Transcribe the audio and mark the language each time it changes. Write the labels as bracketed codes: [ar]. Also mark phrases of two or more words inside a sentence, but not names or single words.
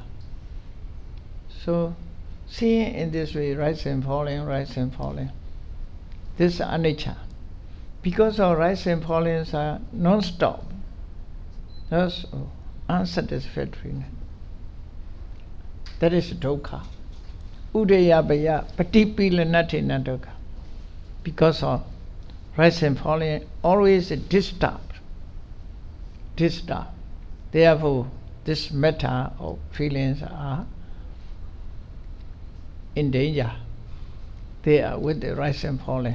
[en] So seeing in this way, rising and falling, rising and falling, this is anicca. Because our rising and fallings are non-stop, that's unsatisfactoriness. That is dukkha. [pi] Udayabaya patipilanatina dukkha. [en] Because of rising and falling, always disturbed. Therefore, this metta of feelings are in danger. They are with the rising and falling.